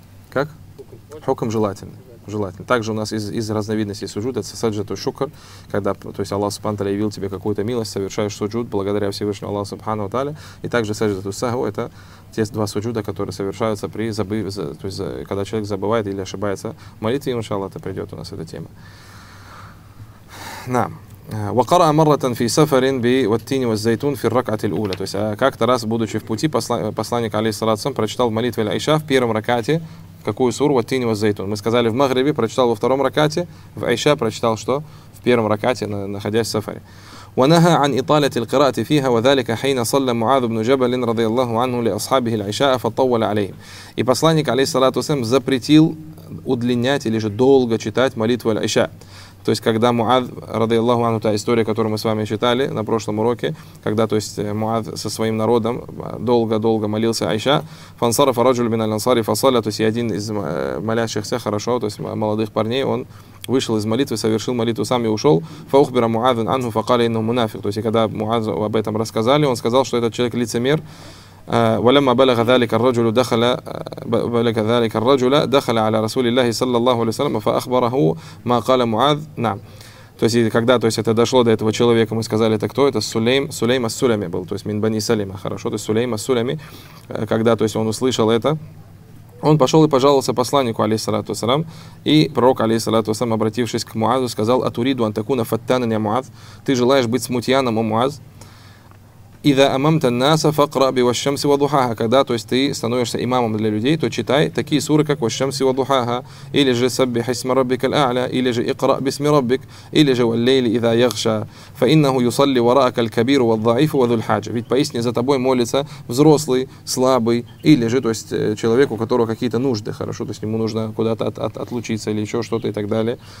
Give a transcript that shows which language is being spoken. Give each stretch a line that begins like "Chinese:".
Russian: Как? Хукм желательный. Желательный. Также у нас из разновидностей суджуд, это саджату шукр, когда, то есть Аллах Субхану Таля явил тебе какую-то милость, совершаешь суджуд благодаря Всевышнему Аллаху Субхану Таля. И также саджату сагу, это те два суджуда, которые совершаются когда человек забывает или ошибается в молитве, и иншаллах это придет у нас, эта тема.
Arabic: Нам. وقرأ مرة في سفر بالتين والزيتون في الركعة الأولى.
Russian: То есть как-то раз, будучи в пути, посланник алейхиссалям прочитал в молитве аль-айша в первом ракате какую суру?
Arabic: والتين والزيتون.
Russian: Мы сказали, в Магрибе прочитал во втором ракате, в айша прочитал что? В первом ракате, находясь в сафаре.
Arabic: ونهى عن إطالة القراءة فيها وذلك حين صلى معاذ بن جبل رضي الله عنه لأصحابه العشاء فطول عليهم.
Russian: И посланник алейхиссалям запретил удлинять или же долго читать молитву аль-айша. То есть, когда Муаз, ради Аллаху Ану, та история, которую мы с вами читали на прошлом уроке, когда, то есть, Муаз со своим народом долго-долго молился Айша,
Arabic: фансара фараджуль мин аль-ансари фасаля,
Russian: то есть, и один из молящихся, хорошо, то есть, молодых парней, он вышел из молитвы, совершил молитву сам и ушел.
Arabic: Фаухбира Муазин анху факали инну мунафик.
Russian: То есть, когда Муаз об этом рассказали, он сказал, что этот человек лицемер.
Arabic: ولما بلغ ذلك الرجل دخل بلغ ذلك الرجل دخل على رسول الله صلى الله عليه وسلم فأخبره ما قال معاذ. نعم.
Russian: То есть когда, то есть это дошло до этого человека, мы сказали, это кто? Это Сулейм ас-Сулями был, то есть
Arabic: мин бани Салима.
Russian: Хорошо, то есть Сулейм ас-Сулями, когда, то есть он услышал это, он пошел и пожаловался посланнику, алейхиссалату ассалям, и пророк, алейхиссалату ассалям, обратившись к Муазу, сказал:
Arabic: «Атуриду антакуна фаттанан я Муаз?
Russian: Ты желаешь быть смутьяном, о Муаз?»
Arabic: إذا أممت الناس فقرأ بالشمس وضحاها.
Russian: Когда, то есть, ты становишься имамом для людей, то читай такие суры, как
Arabic: والشمس وضحاها,
Russian: или же
Arabic: سبح اسم ربك الأعلى,
Russian: или же
Arabic: اقرأ باسم ربك,
Russian: или же
Arabic: والليل إذا يغشى فإنه يصلي وراءك الكبير والضعيف وذو الحاجة.
Russian: Ведь поистине за тобой молится взрослый, слабый, или же, то есть, человек, у которого какие-то нужды, хорошо, то есть ему нужно куда-то отлучиться или еще что-то и так далее.